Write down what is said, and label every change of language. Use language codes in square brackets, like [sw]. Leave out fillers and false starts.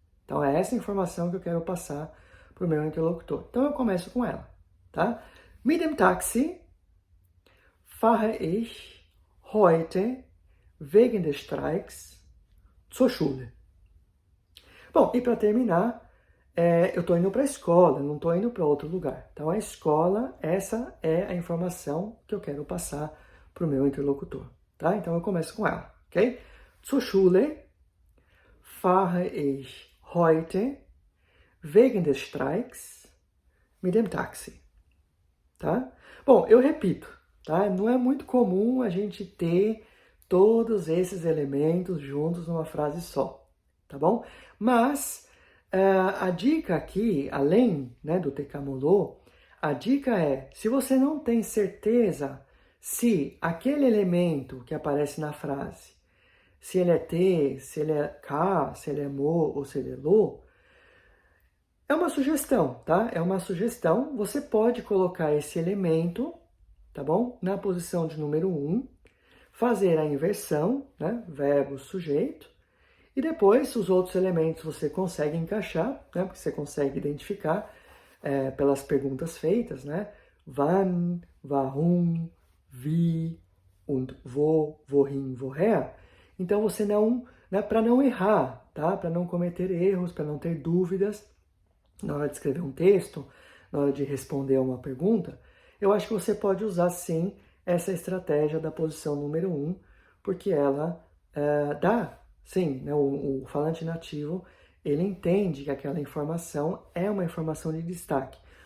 [pt] Então é essa informação que eu quero passar para o meu interlocutor. Então eu começo com ela, tá? [de] Mit dem Taxi fahre ich heute wegen des Streiks zur Schule. [pt] Bom, e para terminar, eu estou indo para a escola, não estou indo para outro lugar. Então, a escola, essa é a informação que eu quero passar para o meu interlocutor, tá? Então, eu começo com ela, ok? [de] Zur Schule fahre ich heute wegen des Streiks mit dem Taxi, tá? [pt] Bom, eu repito, tá? Não é muito comum a gente ter todos esses elementos juntos numa frase só, tá bom? Mas a dica aqui, além, né, do te camolô, a dica é, se você não tem certeza se aquele elemento que aparece na frase, se ele é te, se ele é ka, se ele é mo ou se ele é lo, é uma sugestão, tá? É uma sugestão. Você pode colocar esse elemento, tá bom? Na posição de número 1, fazer a inversão, né? Verbo, sujeito, e depois os outros elementos você consegue encaixar, né? Porque você consegue identificar pelas perguntas feitas, né? [de] Wann, warum, wie und wo, wohin, woher. [pt] Então você não, né? Para não errar, tá? Para não cometer erros, para não ter dúvidas na hora de escrever um texto, na hora de responder a uma pergunta, eu acho que você pode usar sim essa estratégia da posição número 1, porque ela dá, sim, né, o falante nativo, ele entende que aquela informação é uma informação de destaque.